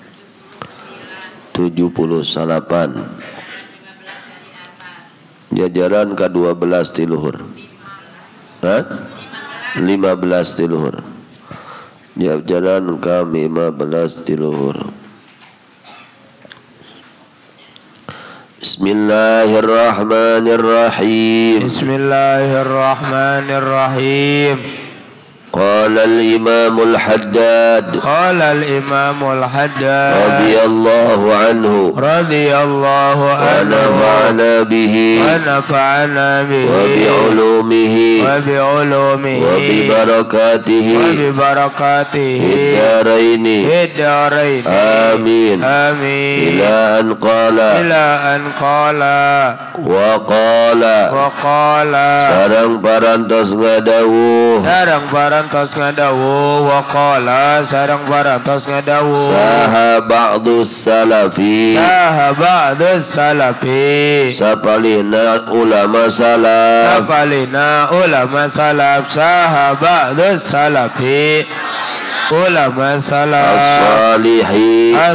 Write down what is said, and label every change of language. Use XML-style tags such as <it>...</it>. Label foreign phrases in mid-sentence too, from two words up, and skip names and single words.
<su>78 jajaran ke-12 ti luhur 15 ti luhur jajaran ke-15 ti luhur</su> <ar>Bismillahirrahmanirrahim قال الإمام الحداد رضي الله عنه ونفعنا به وبعلومه وببركاته في الدارين آمين إلى أن قال وقال</ar> <su>sareng parantos ngadawu waqala sareng parantos ngadawu saha</su> <ar>بعض السلف</ar> <su>sapalina ulama salaf saha</su> <ar>بعض السلف علماء السلف الصالح</ar>